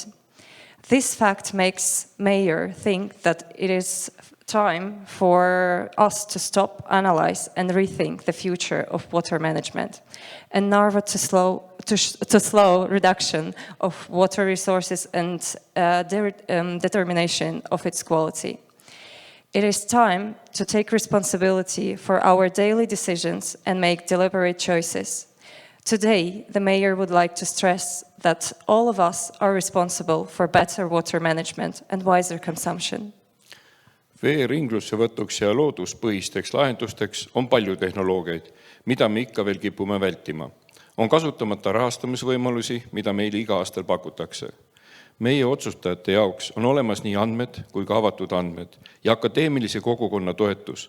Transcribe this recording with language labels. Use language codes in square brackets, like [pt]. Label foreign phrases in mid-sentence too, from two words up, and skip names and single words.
[en] This fact makes Mayor think that it is time for us to stop, analyze and rethink the future of water management and Narva to slow reduction of water resources and determination of its quality. It is time to take responsibility for our daily decisions and make deliberate choices. Today, the mayor would like to stress that all of us are responsible for better water management and wiser consumption. [et] Vee ringlussevõtuks ja looduspõhisteks lahendusteks on palju tehnoloogiaid, mida me ikka veel kipume vältima. On kasutamata rahastamisvõimalusi, mida meile iga aastal pakutakse. Meie otsustajate jaoks on olemas nii andmed kui ka avatud andmed ja akadeemilise kogukonna toetus.